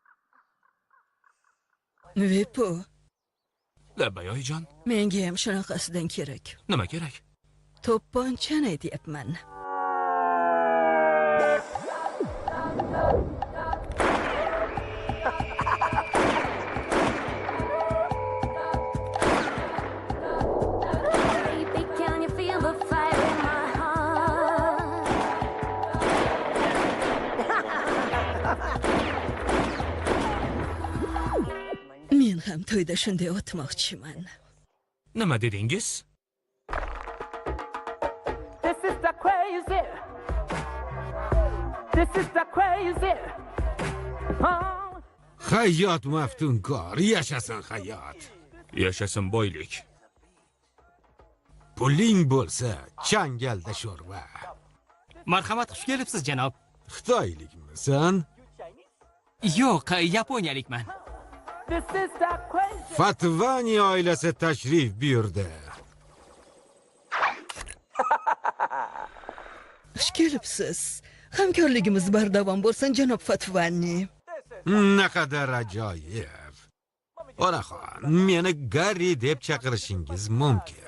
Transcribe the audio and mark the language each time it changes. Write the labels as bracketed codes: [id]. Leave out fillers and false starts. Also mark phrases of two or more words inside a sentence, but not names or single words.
[uz] Vipo, Labbay oyijon. menga ham shunaqasidan kerak. Nima kerak? To'pponchani aytyapman. [en] Baby, can you feel the fire in my heart? [uz] Men ham to'yda shunday o'tmoqchiman. Nima dedingiz? [en] This is the crazy. This is the crazy. Oh. [uz] Hayot maftunkor, yashasin hayot. Yashasin boylik. Puling bo'lsa, changalda sho'rva. Marhamat, xush kelibsiz, janob. Xitoylikmisan? Yo'q, yaponiyalikman. [en] This is the crazy. [uz] Fatvani oilasi tashrif buyurdi. Xush kelibsiz. Hamkorligimiz bardavom bo'lsin, janob Fatvani. Naqadar ajoyib. Onaxon, meni Garri deb chaqirishingiz mumkin.